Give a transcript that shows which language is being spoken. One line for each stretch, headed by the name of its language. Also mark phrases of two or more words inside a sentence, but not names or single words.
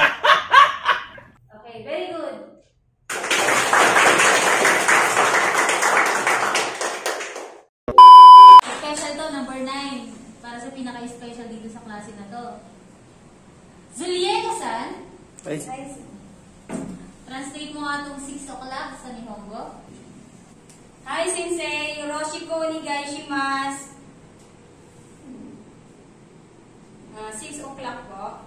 English: Okay, very good. Special to, number 9.
Filipino: para sa pinaka-special dito sa klase na to. Zulieko-san, translate mo nga itong 6 o'clock sa Nihongo.
Japanese: はい、先生. よろしくお願いします.
English: 6 o'clock po.